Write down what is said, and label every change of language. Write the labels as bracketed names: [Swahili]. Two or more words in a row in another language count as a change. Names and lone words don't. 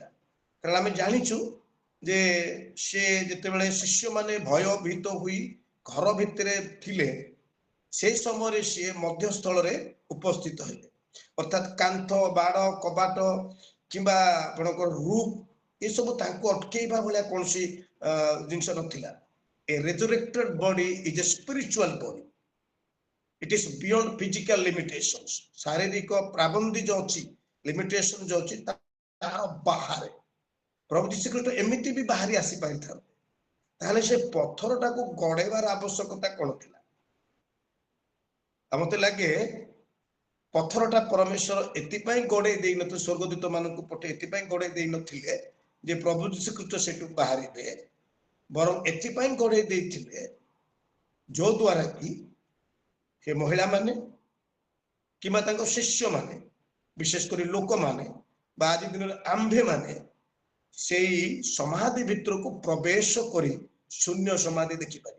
[Odia] କାରଣ ଆମେ ଜାଣିଛୁ ଯେ ସେ ଯେତେବେଳେ ଶିଷ୍ୟମାନେ ଭୟଭୀତ ହୋଇ ଘର ଭିତରେ ଥିଲେ, সেই ସମୟରେ ସିଏ ମଧ୍ୟସ୍ଥଳରେ ଉପସ୍ଥିତ ହେଲେ। ଅର୍ଥାତ୍ କାନ୍ଥ, ବାଡ଼, କବାଟ କିମ୍ବା ଆପଣଙ୍କର ରୁଫ୍ ଏସବୁ ତାଙ୍କୁ ଅଟକେଇବା ଭଳିଆ କୌଣସି ଜିନିଷ ନଥିଲା। [English] A resurrected body is a spiritual body. It is beyond physical limitations. [Odia] ଶାରୀରିକ ପ୍ରାବନ୍ଧି ଯୋଉ ଅଛି, ଲିମିଟେସନ ଯୋଉ ଅଛି ତାର ବାହାରେ ପ୍ରଭୁ ଯୀଶୁ ଖ୍ରୀଷ୍ଟ ଏମିତି ବି ବାହାରି ଆସି ପାରିଥାନ୍ତେ। ତାହେଲେ ସେ ପଥରଟାକୁ ଗଡ଼େଇବାର ଆବଶ୍ୟକତା କଣ ଥିଲା? ଆଉ ମତେ ଲାଗେ ପଥରଟା ପରମେଶ୍ୱର ଏଥିପାଇଁ ଗଡ଼େଇ ଦେଇନଥିଲେ, ସ୍ୱର୍ଗଦୂତ ମାନଙ୍କୁ ପଠେଇ ଏଥିପାଇଁ ଗଡ଼େଇ ଦେଇନଥିଲେ ଯେ ପ୍ରଭୁ ଯୀଶୁ ଖ୍ରୀଷ୍ଟ ସେଠୁ ବାହାରିବେ, ବରଂ ଏଥିପାଇଁ ଗଡ଼େଇ ଦେଇଥିଲେ ଯୋଉ ଦ୍ୱାରା କି ସେ ମହିଳାମାନେ କିମ୍ବା ତାଙ୍କ ଶିଷ୍ୟମାନେ, ବିଶେଷ କରି ଲୋକମାନେ ବା ଆଜି ଦିନରେ ଆମ୍ଭେମାନେ ସେଇ ସମାଧି ଭିତରକୁ ପ୍ରବେଶ କରି ଶୂନ୍ୟ ସମାଧି ଦେଖିପାରିବେ।